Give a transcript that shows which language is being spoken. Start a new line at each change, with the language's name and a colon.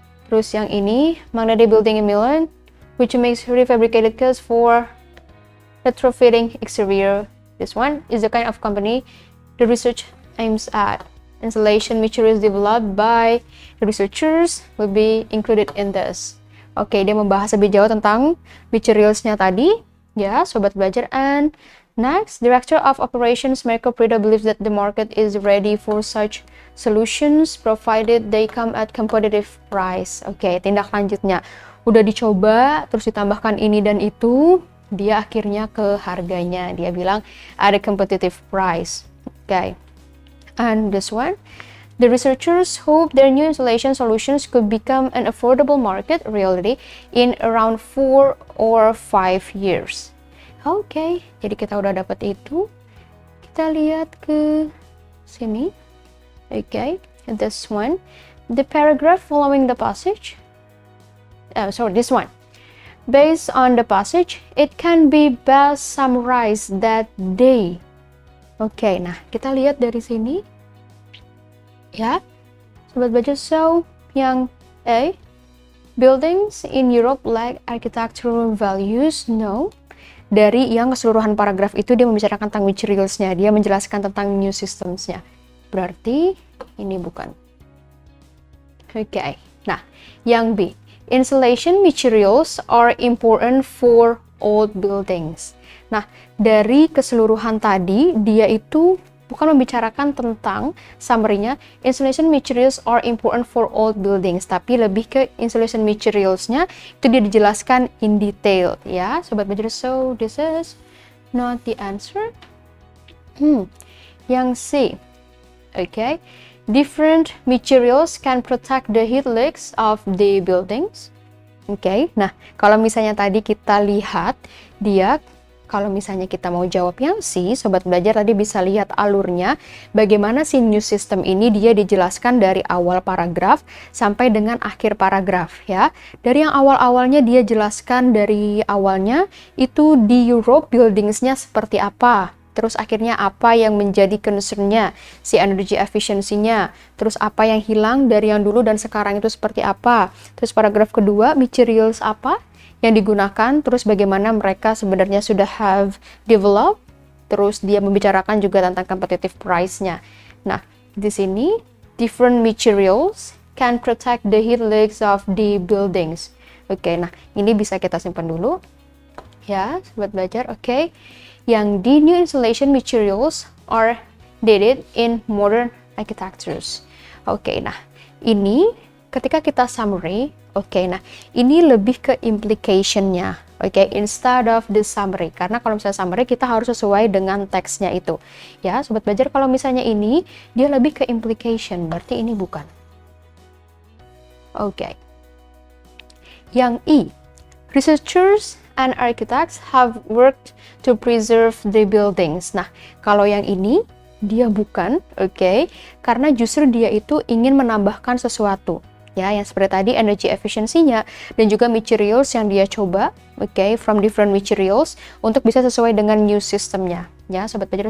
Indonesian: Terus yang ini
English: magnetic building in Milan, which makes prefabricated case for retrofitting exterior. This one is the kind of company the research aims at. Insulation materials developed by the researchers will be included in this.
Indonesian: Dia membahas lebih jauh tentang materials-nya tadi, ya, sobat belajar.
English: And next, Director of Operations Marco Prida believes that the market is ready for such solutions provided they come at competitive price.
Indonesian: Tindak lanjutnya udah dicoba, terus ditambahkan ini dan itu, dia akhirnya ke harganya. Dia bilang ada competitive price.
English: And this one, the researchers hope their new insulation solutions could become an affordable market reality in around 4 or 5 years.
Indonesian: Jadi kita udah dapat itu. Kita lihat ke sini.
English: This one, the paragraph following the passage. This one. Based on the passage, it can be best summarized that they.
Indonesian: Oke, nah kita lihat dari sini. Ya, Sobat Belajar.
English: So,
Indonesian: yang A,
English: buildings in Europe lack architectural values. No.
Indonesian: Dari yang keseluruhan paragraf itu dia membicarakan tentang materials-nya, dia menjelaskan tentang new systems-nya. Berarti ini bukan. Oke. Nah, yang B,
English: insulation materials are important for old buildings.
Indonesian: Nah, dari keseluruhan tadi dia itu bukan membicarakan tentang summary-nya
English: insulation materials are important for old buildings,
Indonesian: tapi lebih ke insulation materials-nya itu dia dijelaskan
English: in detail
Indonesian: ya, Sobat Belajar.
English: So this is not the answer.
Indonesian: Yang C.
English: Okay. Different materials can protect the heat leaks of the buildings. Okay.
Indonesian: Nah, kalau misalnya tadi kita lihat dia, kalau misalnya kita mau jawab yang C, Sobat Belajar tadi bisa lihat alurnya, bagaimana si new system ini dia dijelaskan dari awal paragraf sampai dengan akhir paragraf ya. Dari yang awal-awalnya dia jelaskan dari awalnya itu di Europe buildingsnya seperti apa. Terus akhirnya apa yang menjadi concern-nya, si energy efficiency-nya, terus apa yang hilang dari yang dulu dan sekarang itu seperti apa. Terus paragraf kedua, materials apa yang digunakan, terus bagaimana mereka sebenarnya sudah
English: have developed,
Indonesian: terus dia membicarakan juga tentang competitive price-nya. Nah, di sini different materials can protect the heat leaks of the buildings. Oke, nah ini bisa kita simpan dulu ya, Sobat Belajar. Oke. Yang di
English: new insulation materials are dated in modern architectures.
Indonesian: Oke, nah ini ketika kita summary, oke, nah ini lebih ke implication-nya, oke,
English: instead of the summary.
Indonesian: Karena kalau misalnya summary kita harus sesuai dengan teksnya itu. Ya, Sobat Belajar, kalau misalnya ini dia lebih ke implication, berarti ini bukan. Oke.
English: Yang E, researchers and architects have worked to preserve the buildings.
Indonesian: Nah, kalau yang ini dia bukan, oke, karena justru dia itu ingin menambahkan sesuatu. Ya, yang seperti tadi energy efficiency-nya dan juga materials yang dia coba, oke,
English: from different materials
Indonesian: untuk bisa sesuai dengan new system-nya. Ya, Sobat Belajar.